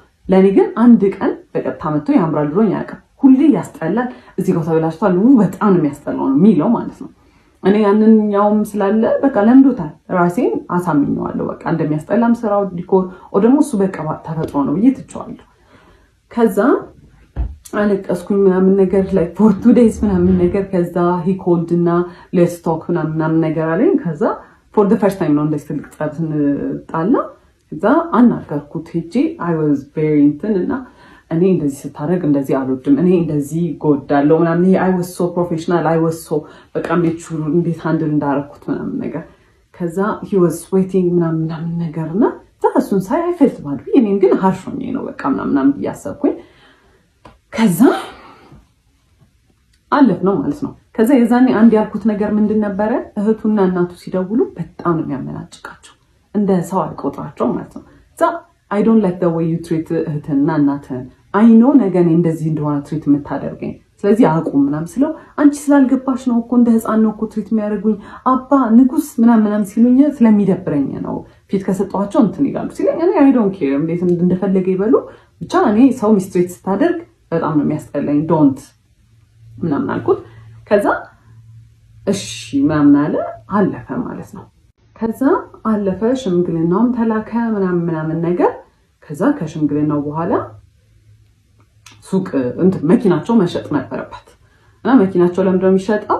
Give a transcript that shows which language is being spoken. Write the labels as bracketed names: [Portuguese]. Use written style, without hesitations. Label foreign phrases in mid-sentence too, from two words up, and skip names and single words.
[Amharic] ለኔ ግን አንድ ቀን በቀጥታ መጥቶ ያምራል ብሎኝ አያውቅም። ሁሌ ያስጠላል እዚህ ጋር ተበላሽቷል በጣም ነው የሚያስጠላው ነው የሚለው ማለት ነው። እኔ ያንን ያውም ስላለ በቃ ለምዶታል ራሴን አሳምኘዋለሁ። በቃ እንደሚያስጠላም ስራው ዲኮር ወይ ደግሞ እሱ በቃ ተፈጥሮ ነው ብዬ ትቼዋለሁ። ከዛ አለቀስኩኝ ምናምን ነገር ላይ [English] for 2 days [Amharic] ምናምን ነገር። ከዛ [English] he called [Amharic] እና [English] let's talk [Amharic] ምናምን ነገር አለኝ። ከዛ [English] for the first time [Amharic] ነው እንደዚህ ትልቅ ጸብ ስንጣላ። ከዛ አናገርኩት ሄጄ [English] I was very [Amharic] እንትን እና እኔ እንደዚህ ስታደርግ እንደዚህ አልወድም እኔ እንደዚህ ጎዳለሁ ምናምን። [English] I was so professional I was so [Amharic] በቃ እንዴት ሃንድል እንዳደረኩት ምናምን ነገር። ከዛ [English] he was sweating [Amharic] ምናምን ነገርና እሱን ሳይ [English] I felt bad [Amharic] እኔም ግን harsh ሆኜ ነው በቃ ምናምን እያሰብኩኝ። ከዛ አለፍ ነው ማለት ነው። ከዛ የዛኔ አንድ ያልኩት ነገር ምንድን ነበረ እህቱና እናቱ ሲደውሉ በጣም ነው የሚያመናጭቃቸው እንደ ሰው አልቆጥራቸው ማለት ነው። [English] I don't like the way you treat [Amharic] እህትና እናትን [English] I know [Amharic] ነገ እኔ እንደዚህ እንደሆነ ትሪት የምታደርገኝ ስለዚህ አቁም ምናምን ስለው አንቺ ስላልገባሽ ነው እኮ እንደ ህፃን ነው እኮ ትሪት የሚያደርጉኝ አባ ንጉስ ምናምን ሲሉኝ ስለሚደብረኝ ነው ፊት ከሰጧቸው እንትን ይላሉ ሲለኝ እኔ [English] I don't care [Amharic] እንዴት እንደፈለገ ይበሉ ብቻ እኔ ሰው ሚስትሬት ስታደርግ በጣም ነው የሚያስጠላኝ ዶንት ምናምን አልኩት። ከዛ እሺ ምናምን አለ አለፈ ማለት ነው። ከዛ አለፈ ሽምግልናውም ተላከ ምናምን ነገር። ከዛ ከሽምግልናው በኋላ ሱቅ እንትን መኪናቸው መሸጥ ነበረበት እና መኪናቸው ለምንድነው የሚሸጠው?